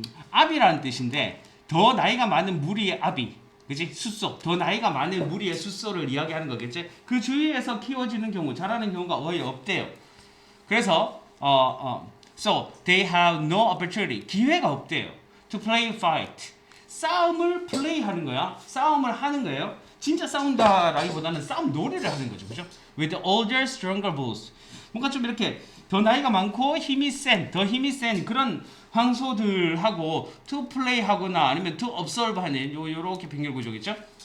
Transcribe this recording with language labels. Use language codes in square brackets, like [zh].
[ko] 아비라는 뜻인데 더 나이가 많은 무리의 아비, 그지? 숫소, 더 나이가 많은 무리의 숫소를 이야기하는 거겠지? 그 주위에서 키워지는 경우, 자라는 경우가 거의 없대요. 그래서 [en] so they have no opportunity, [ko] 기회가 없대요. [en] To play fight, [ko] 싸움을 플레이하는 거야. 싸움을 하는 거예요. 진짜 싸운다라기보다는 싸움 놀이를 하는 거죠, 그죠? [en] With older, stronger bulls, [ko] 뭔가 좀 이렇게 더 나이가 많고 힘이 센, 더 힘이 센 그런 황소들하고 [en] to play [ko] 하거나 아니면 [en] to observe [ko] 하는 요렇게 병렬 구조겠죠?